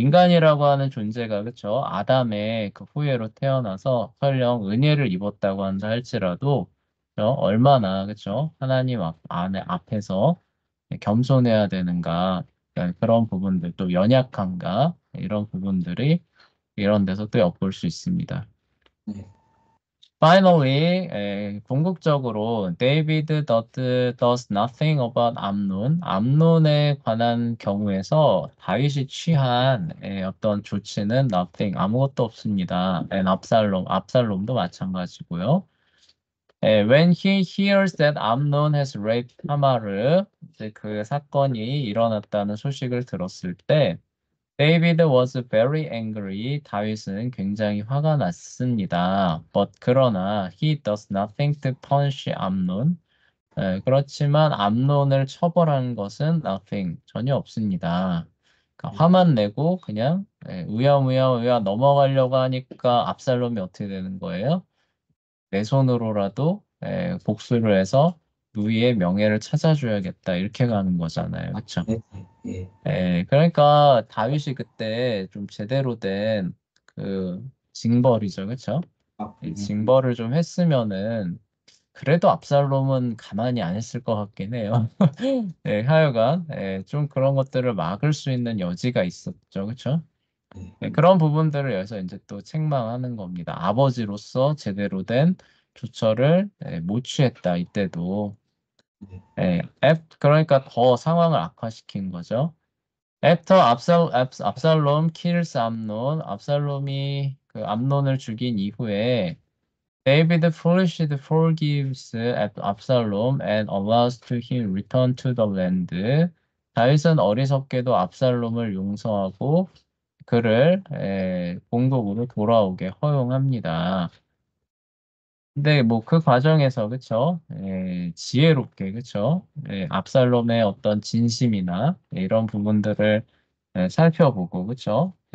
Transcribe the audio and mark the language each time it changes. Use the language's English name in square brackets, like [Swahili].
[Korean] 인간이라고 하는 존재가 그쵸? 아담의 그 후예로 태어나서 설령 은혜를 입었다고 한다 할지라도 그쵸? 얼마나 그쵸? 하나님 앞에서 겸손해야 되는가 그러니까 그런 부분들 또 연약한가 이런 부분들이 이런 데서 또 엿볼 수 있습니다. 네, [English] Finally, 궁극적으로 does nothing about 암논. [Korean] 암논에 관한 경우에서 다윗이 취한 어떤 조치는 nothing, 아무것도 없습니다. and 압살롬도 마찬가지고요. [English] When he hears that Amnon has raped Tamar을, [Korean] 이제 그 사건이 일어났다는 소식을 들었을 때 [English] David was very angry. [Korean] 다윗은 굉장히 화가 났습니다. [English] But 그러나 he does nothing to punish 암논. [Korean] 그렇지만 암논을 처벌한 것은 nothing 전혀 없습니다. 그러니까 화만 내고 그냥 우야우야 넘어가려고 하니까 압살롬이 어떻게 되는 거예요? 내 손으로라도 복수를 해서 누이의 명예를 찾아줘야겠다 이렇게 가는 거잖아요. 그렇죠? 네, 예, 그러니까 다윗이 그때 좀 제대로 된 그 징벌이죠, 그렇죠? 아, 이 징벌을 좀 했으면은 그래도 압살롬은 가만히 안 있을 것 같긴 해요. 예, 하여간 좀 그런 것들을 막을 수 있는 여지가 있었죠. 그렇죠? 네. 네, 그런 부분들을 여기서 이제 또 책망하는 겁니다. 아버지로서 제대로 된 조처를 못 취했다, 이때도. 네. 그러니까 더 상황을 악화시킨 거죠. [English] After 압살롬 kills 암논, [Korean] 압살롬이 그 암논을 죽인 이후에 [English] David foolishly forgives 압살롬 and allows to him return to the land. [Korean] 다윗은 어리석게도 압살롬을 용서하고 그를 본국으로 돌아오게 허용합니다. 근데 뭐 그 과정에서 그쵸? 지혜롭게 그쵸? 압살롬의 어떤 진심이나 이런 부분들을 살펴보고 그쵸?